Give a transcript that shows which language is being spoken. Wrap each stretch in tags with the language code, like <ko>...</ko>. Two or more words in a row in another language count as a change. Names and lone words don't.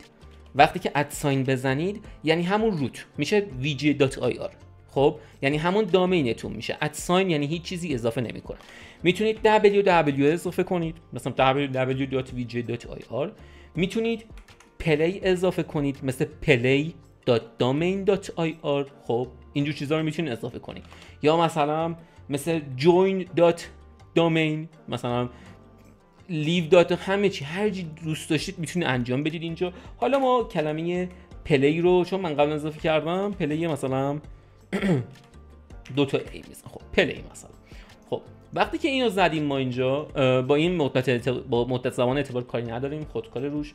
<fa>وقتی که ادساین بزنید یعنی همون روت میشه vj.ir. خب یعنی همون دامینتون میشه. ادساین یعنی هیچ چیزی اضافه نمیکنه. میتونید www اضافه کنید، مثلا www.vj.ir. میتونید پلی اضافه کنید، مثل play.domain.ir. خب اینجور چیزا رو میتونید اضافه کنید. یا مثلا مثل join.domain، مثلا</fa> <en>live dot,</en> <fa>همه چی هر چی دوست داشتید میتونید انجام بدید اینجا. حالا ما کلمه پلی رو چون من قبلا اضافه کردم، پلی مثلا 2 تا ای میزنم. خب پلی مثلا. خب وقتی که اینو زدیم ما اینجا با این مدت زمان اعتبار کاری نداریم، خودکار روش.</fa>